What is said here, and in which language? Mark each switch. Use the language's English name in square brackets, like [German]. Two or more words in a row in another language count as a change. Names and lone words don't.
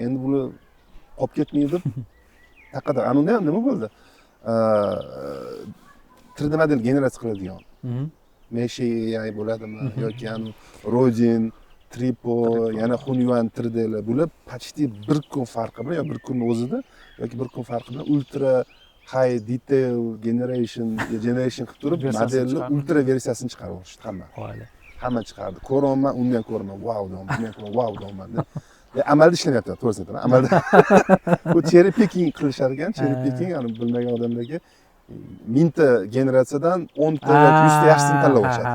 [Uzbek] Endi buni qolib ketmaydi deb taqada unda ham nima bo'ldi? 3D model generatsiya qiladigan. Mesh AI bo'ladimi yoki Rodin, Tripo, yana Hunyuan 3D lar bo'lib, почти bir kun farqi bilan yoki bir kunning o'zida yoki bir kun farqi bilan [English] ultra high detail generation [Uzbek] qilib turib, modelni ultra versiyasini chiqarib yuborishdi hamma. Hamma chiqardi. Ko'raman, undan ham ko'raman, wow deyman, bundan ham ko'raman, wow deyman. Amalda ishlamayapti, to'g'risini aytaman. Amalda bu [English] cherry picking [Uzbek] qilishar ekan, [English] cherry picking, [Uzbek] bilmagan odamlarga mingta generatsiyadan 10 ta yoki 100 ta yaxshisini tanlab olishadi.